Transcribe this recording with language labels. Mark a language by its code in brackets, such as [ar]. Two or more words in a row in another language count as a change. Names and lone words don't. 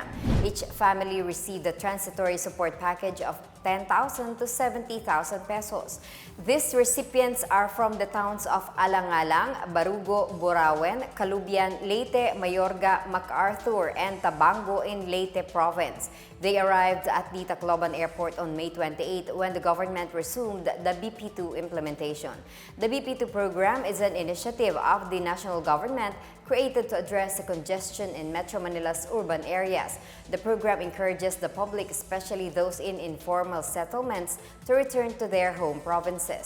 [en] Each family received a transitory support package of 10,000 to 70,000 pesos. These recipients are from the towns of Alangalang, Barugo, Burauen, Calubian, Leyte, Mayorga, MacArthur, and Tabango in Leyte Province. They arrived at the Tacloban Airport on May 28 when the government resumed the BP2 implementation. The BP2 program is an initiative of the national government created to address the congestion in Metro Manila's urban areas. The program encourages the public, especially those in informal settlements, to return to their home provinces.